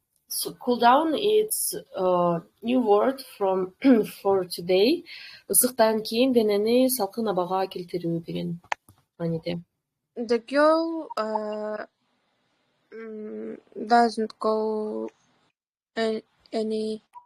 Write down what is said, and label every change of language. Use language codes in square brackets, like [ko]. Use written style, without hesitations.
[en] So cool down is a new word from for today. [ky] Ысыктан кийин денени салкын абага келтирүү деген мааниде. [en] The girl doesn't go anywhere.